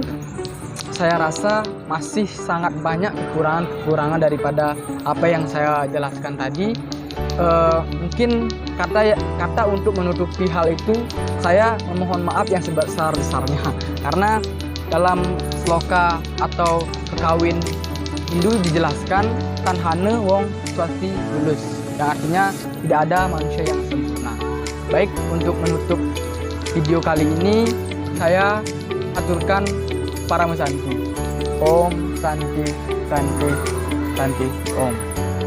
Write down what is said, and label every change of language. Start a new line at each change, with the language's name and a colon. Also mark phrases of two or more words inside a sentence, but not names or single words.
Indonesian: Saya rasa masih sangat banyak kekurangan daripada apa yang saya jelaskan tadi. Mungkin kata untuk menutupi hal itu saya memohon maaf yang sebesar-besarnya, karena dalam sloka atau kekawin Hindu dijelaskan
Kawi: tanhane wong swasti lulus,
Indonesian: yang artinya tidak ada manusia yang sempurna. Baik, untuk menutup video kali ini saya aturkan Paramu Santi.
Sanskrit: ॐ शान्ति शान्ति शान्ति ॐ.